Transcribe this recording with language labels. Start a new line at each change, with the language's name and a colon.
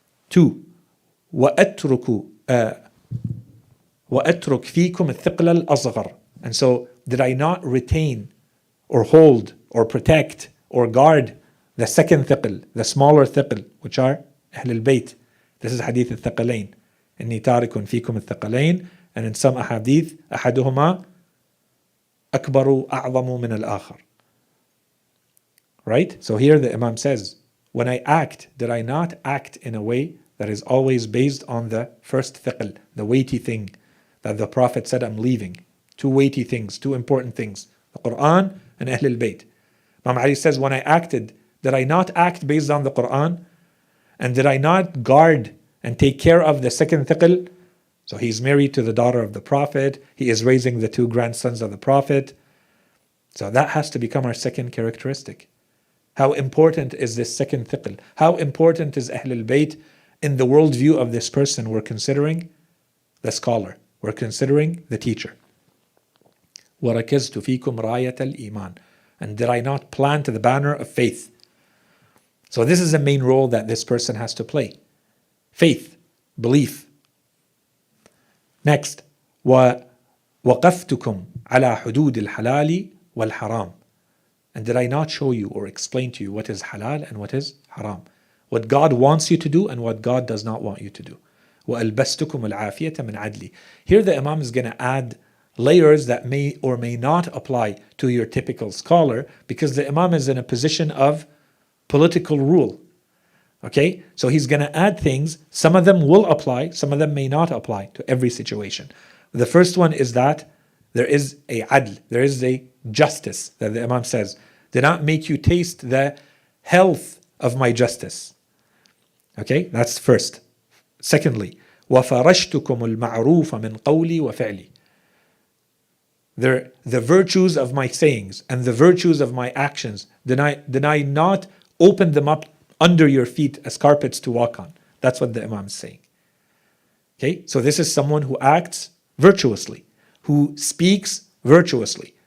Arabic: 2. وَأَتْرُكُ فِيكُمْ الثِّقْلَ الْأَصْغَرِ.
English: And so, did I not retain or hold or protect or guard the second thiql, the smaller thiql, which are Ahl al-Bayt? This is hadith al-Thaqalain.
Arabic: إِنِّي تَارِكٌ فِيكُمْ الثَّقَلَيْن.
English: And in some ahadith,
Arabic: أَحَدُهُمَا أَكْبَرُ أَعْظَمُ مِنَ الْآخَرِ.
English: Right? So here the Imam says, when I act, did I not act in a way that is always based on the first thiql, the weighty thing that the Prophet said, I'm leaving? Two weighty things, two important things, the Quran and Ahl al-Bayt. Imam Ali says, when I acted, did I not act based on the Quran? And did I not guard and take care of the second thiql? So he's married to the daughter of the Prophet, he is raising the two grandsons of the Prophet. So that has to become our second characteristic. How important is this second thiql? How important is Ahl al-Bayt in the worldview of this person? We're considering the scholar, we're considering the teacher.
Arabic: وَرَكَزْتُ فِيكُمْ رَايَةَ الْإِيمَانِ.
English: And did I not plant the banner of faith? So this is the main role that this person has to play. Faith, belief.
Arabic: Next, وَوَقَفْتُكُمْ عَلَى حُدُودِ الْحَلَالِ وَالْحَرَامِ.
English: And did I not show you or explain to you what is halal and what is haram? What God wants you to do and what God does not want you to do.
Arabic: وَأَلْبَسْتُكُمُ الْعَافِيَةَ مِنْ عَدْلِ.
English: Here the Imam is going to add layers that may or may not apply to your typical scholar, because the Imam is in a position of political rule. Okay? So he's going to add things. Some of them will apply, some of them may not apply to every situation. The first one is that there is a adl, there is a justice that the Imam says, did not make you taste the health of my justice. Okay, that's first.
Arabic: Secondly, وَفَرَشْتُكُمُ الْمَعْرُوفَ مِنْ قَوْلِي وَفِعْلِي.
English: The virtues of my sayings and the virtues of my actions, did I not open them up under your feet as carpets to walk on? That's what the Imam is saying. Okay, so this is someone who acts virtuously, who speaks virtuously.